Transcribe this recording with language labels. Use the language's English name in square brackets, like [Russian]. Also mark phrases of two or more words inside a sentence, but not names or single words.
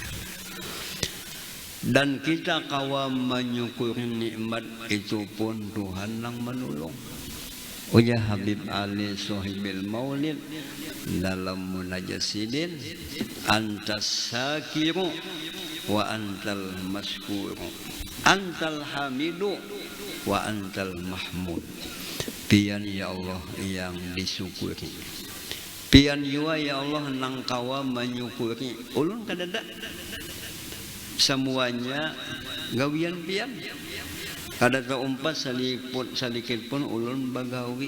[Banjar] Dan kita kawa menyukuri nikmat itu pun Tuhan nang menolong. [Arabic] Uya Habib Ali Sohibil Maulid [Banjar] dalam munajasidin, [Arabic] أنت الشاكر وأنت المشكور أنت الحامد وأنت المحمود. [Banjar] Pian [Arabic] يا الله [Banjar] yang disyukuri, pian jua [Arabic] يا الله [Banjar] nang kawa menyukuri. Ulun kadada semuanya gawian pian, kada keumpat sedikit pun ulun bagawi.